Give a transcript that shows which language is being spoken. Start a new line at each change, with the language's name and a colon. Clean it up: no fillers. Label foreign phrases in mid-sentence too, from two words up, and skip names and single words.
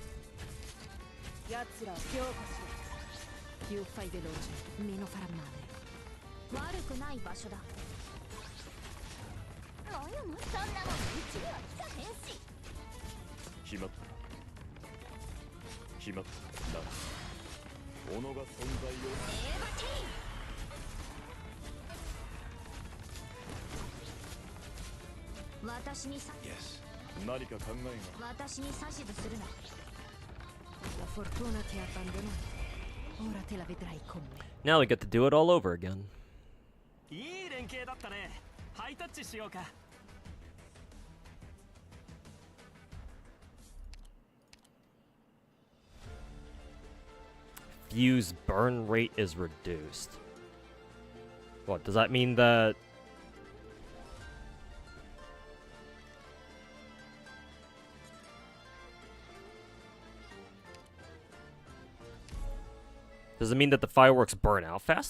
Japanese: 奴らを強化しろ。
Italian: Più fai veloce, meno farà male.
Japanese: 悪くない場所だ。そんなもんうちには来かへんし。決まった。決まったな。己が存在を。エーバティ私に
English: Yes.
Japanese: 何か考えが。私に指図するな。
Italian: La fortuna ti ha abbandonato. Ora te la vedrai con me.
English: Now we get to do it all over again.
Japanese: いい連携だったね。ハイタッチしようか。
English: Fuse burn rate is reduced. What, does that mean that... Does it mean that the fireworks burn out faster?